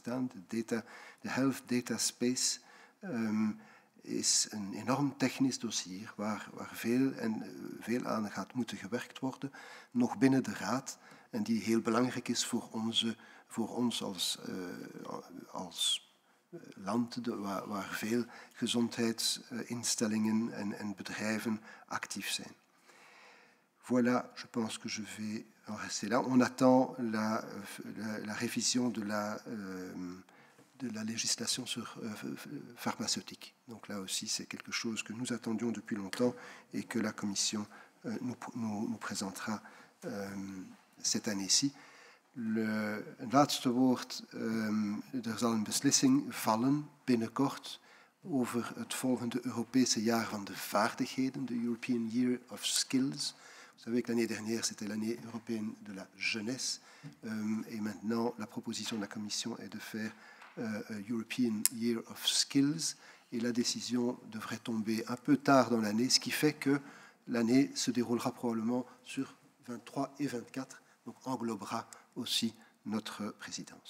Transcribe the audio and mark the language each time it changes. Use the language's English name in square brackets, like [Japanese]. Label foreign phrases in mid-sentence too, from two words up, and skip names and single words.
[Dutch] staan, de Health Data Space, is een enorm technisch dossier waar veel aan gaat moeten gewerkt worden, nog binnen de Raad, en die heel belangrijk is voor ons als land waar veel gezondheidsinstellingen en bedrijven actief zijn. [French] Voilà, je pense que je vais en rester là. On attend la révision de la législation pharmaceutique. Donc là aussi, c'est quelque chose que nous attendions depuis longtemps et que la Commission nous présentera cette année-ci. [Dutch] Het laatste woord, er zal een beslissing vallen binnenkort over het volgende Europese jaar van de vaardigheden, de [English] European Year of Skills. [French] Vous savez que l'année dernière, c'était l'année européenne de la jeunesse. Et maintenant, la proposition de la Commission est de faire [English] European Year of Skills. [French] Et la décision devrait tomber un peu tard dans l'année, ce qui fait que l'année se déroulera probablement sur 23 et 24, donc englobera aussi notre présidence.